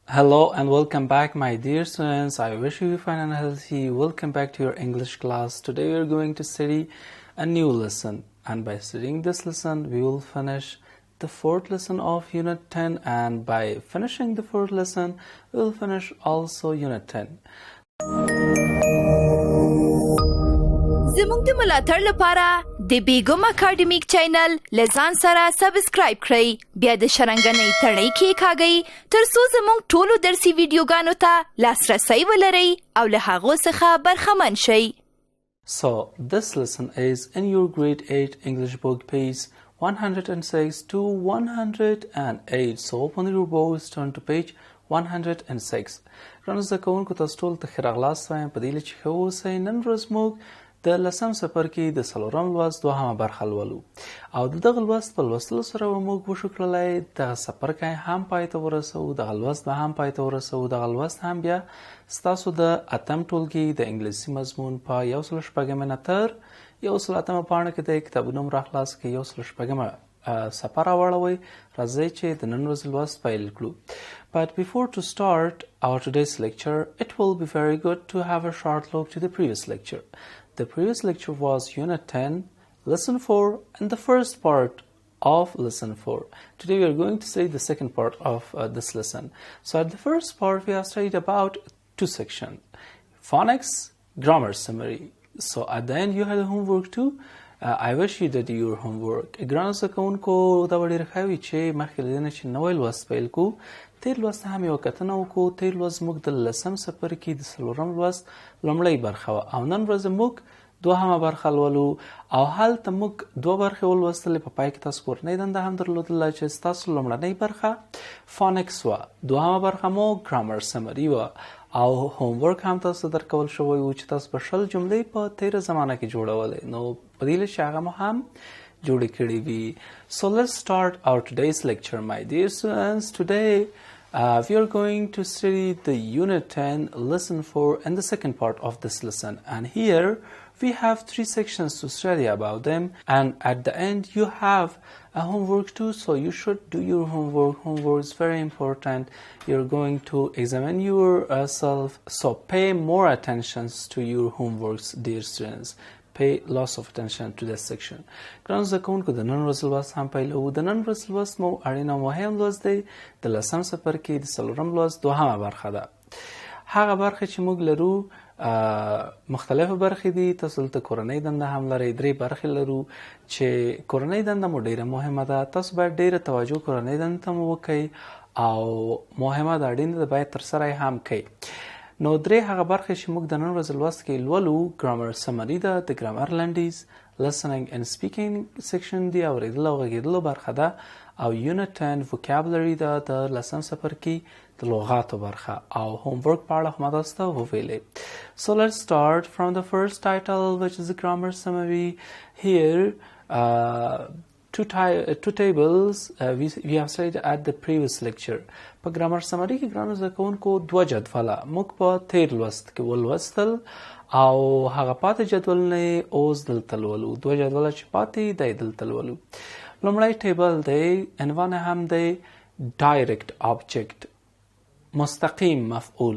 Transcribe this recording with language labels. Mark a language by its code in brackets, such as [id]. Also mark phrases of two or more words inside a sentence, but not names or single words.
[en] Hello and welcome back, my dear students. I wish you fine and healthy. Welcome back to your English class. Today we are going to study a new lesson, and by studying this lesson we will finish the fourth lesson of Unit 10, and by finishing the fourth lesson we will finish also Unit 10. [ps] زموږ د ملاتړ لپاره د بیګم اکاډمیک چینل لزان سره سبسکرایب کړئ، بیا د شرنګنۍ تڼۍ کېکاږئ ترڅو زموږ ټولو درسي ویډیوګانو ته لاسرسی ولرئ او له هغو څخه برخمن شئ. [en] So this lesson is in your grade 8 English book, page 106 to 108. So open your books, turn to page 106. [ps] ګرانو زده کوونکو، تاسو ټولو ته ښه راغلاست وایم. په دې هیله چې ښه واوسئ. نن ورځ موږ د لسم څپرکي د څلورم لوست دوهمه برخه لولو، او د دغه لوست په لوستلو سره به موږ وشو کړلی دغه څپرکی هم پای ته ورسوو، دغه لوست به هم پای ته ورسوو. دغه لوست هم بیا ستاسو د اتم ټولګي د انګلیسي مضمون په 108 نه تر 108 پاڼه کې د کتابونو هم راخلاص کړئ. 108 صفحه راواړوئ. راځئ چې د نن ورځې لوست پیل کړو. [en] But before to start our today's lecture, it will be very good to have a short look to the previous lecture. The previous lecture was Unit 10, Lesson 4, and the first part of Lesson 4. Today we are going to study the second part of this lesson. So at the first part we have studied about two sections, phonics, grammar summary. So at the end you had homework too. I wish you did your homework. [ps] ګرانو زده کوونکو، دا به ډېره ښه وي چې مخکې له دې نه چې نوی لوست پیل کړو، تېر لوست هم یوه کتنه وکړو. تېر لوست زموږ د لسم څپرکي د څلورم لوست لومړۍ برخه وه، او نن ورځ موږ دوهمه برخه لولو، او هلته موږ دوه برخې ولوستلې. په پای کې تاسو کورنۍ دنده هم درلودله چې ستاسو لومړنۍ برخه فونکس وه، دوهمه برخه مو [en] grammar summary [ps] وه، او هومورک هم تاسو درکول شوی و چې تاسو به 20 جملې په تېره زمانه کې جوړولې. نو په دې چې هغه مو هم جوړې کړې وي. [en] So let's start our today's lecture, my dear students. Today we are going to study the Unit 10, Lesson 4, and the second part of this lesson. And here we have 3 sections to study about them. And at the end you have a homework too, so you should do your homework. Homework is very important. You're going to examine yourself, so pay more attention to your homeworks, dear students. Pay lots of attention to this section. [ps] ګرانو زده کوونکو، د نن ورځې لوست هم پیلوو. د نن ورځې لوست مو اړین او مهم لوست دی. د لسم څپرکي د څلورم لوست دوهمه برخه ده. هغه برخه چې موږ لرو مختلفه برخې دي. تاسو دلته کورنۍ دنده هم لرئ. 3 برخې لرو چې کورنۍ دنده مو ډیره مهمه ده. تاسو باید ډیره توجه کورنۍ دنده ته مو وکئ، او مهمه ده، اړینه ده، باید ترسره یې هم کئ. نو 3 هغه برخې چې موږ د نن ورځې لوست کې لولو، [en] grammar summary [ps] ده، د ګرامر لنډیز، [en] listening and speaking section [ps] دی، اورېدل او غږېدلو برخه ده، او [en] Unit 10 vocabulary [ps] ده، د لسم څپرکي د لغاتو برخه، او homework په اړه هم تاسو ته وویلې. [en] So let's start from the first title, which is the grammar summary. Here two tables we have studied at the previous lecture. [ps] په [en] grammar summary [ps] کې ګرانو زده کوونکو 2 جدوله موږ په تېر لوست کې ولوستل، او هغه پاتې جدولونه یې اوس دلته لولو. 2 جدوله چې پاتې دی دلته لولو. لومړی ټیبل دی، عنوان هم دی [en] direct object, [ps] مستقیم مفعول.